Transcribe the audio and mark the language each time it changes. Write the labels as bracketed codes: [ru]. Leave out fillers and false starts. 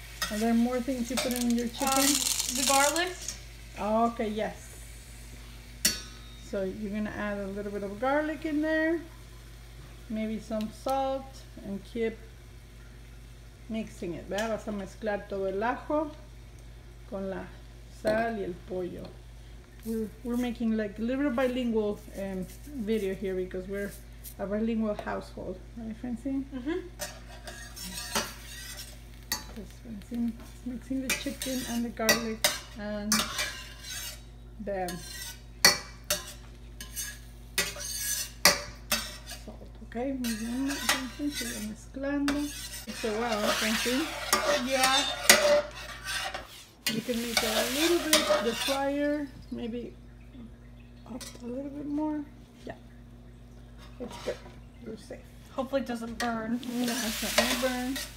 [en] Are there more things you put in your chicken? The garlic. Oh, okay, yes. So you're gonna add a little bit of garlic in there, maybe some salt, and keep mixing it. [es] ¿Verdad? Vas a mezclar todo el ajo con la sal y el pollo. [en] We're making like a little bilingual video here because we're a bilingual household, right, Francine? Francine is mixing the chicken and the garlic and the salt. [es] Okay, muy bien, Francine, sigue mezclando. [en] So well, Francine. Yeah. You can make a little bit the fire, maybe up a little bit more. Yeah, it's good. You're safe. Hopefully it doesn't burn. No, it's not gonna burn.